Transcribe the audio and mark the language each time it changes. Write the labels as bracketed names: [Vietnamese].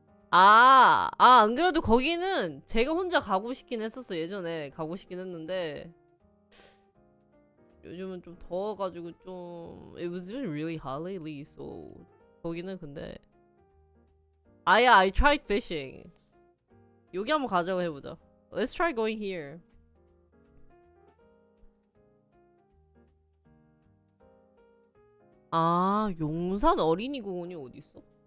[Korean] 안 그래도 거기는 제가 혼자 가고 싶긴 했었어. 예전에 가고 싶긴 했는데 요즘은 좀 더워가지고 좀 [English] It was really hot lately, so [Korean] 거기는 근데 [English] yeah, I tried fishing. [Korean] 여기 한번 가자고 해보자. [English] Let's try going here. [Korean] 용산 어린이공원이 어딨어?